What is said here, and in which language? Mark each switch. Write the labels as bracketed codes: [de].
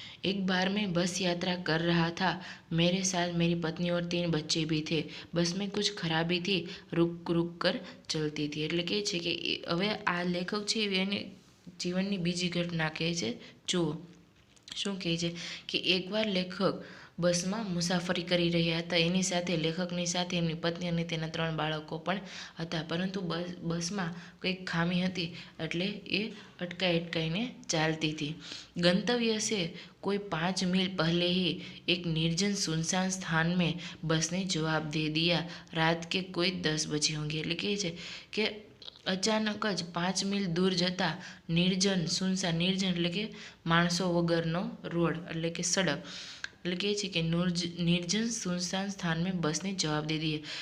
[hi] एक बार मैं बस यात्रा कर रहा था, मेरे साथ मेरी पत्नी और 3 बच्चे भी थे। बस में कुछ खराबी थी, रुक रुक कर चलती थी। [gu] એટલે કે છે કે હવે આ લેખક છે એને જીવનની બીજી ઘટના કહે છે। જુઓ શું કહે છે કે એકવાર લેખક બસમાં મુસાફરી કરી રહ્યા હતા। એની સાથે લેખકની સાથે એમની પત્ની અને તેના 3 બાળકો પણ હતા, પરંતુ બસમાં કંઈક ખામી હતી એટલે એ અટકાઈને ચાલતી थी। [hi] गंतव्य से कोई 5 मील पहले ही एक निर्जन सुनसान स्थान में बस ने जवाब दे दिया, रात के कोई 10 बजे होंगे। [gu] એટલે કહે છે કે અચાનક જ 5 મીલ દૂર જતા નિર્જન સુનસાન, નિર્જન એટલે કે માણસો વગરનો રોડ એટલે કે સડક, એટલે કહે છે કે [hi] निर्जन सुनसान स्थान में बस ने जवाब दे दिया।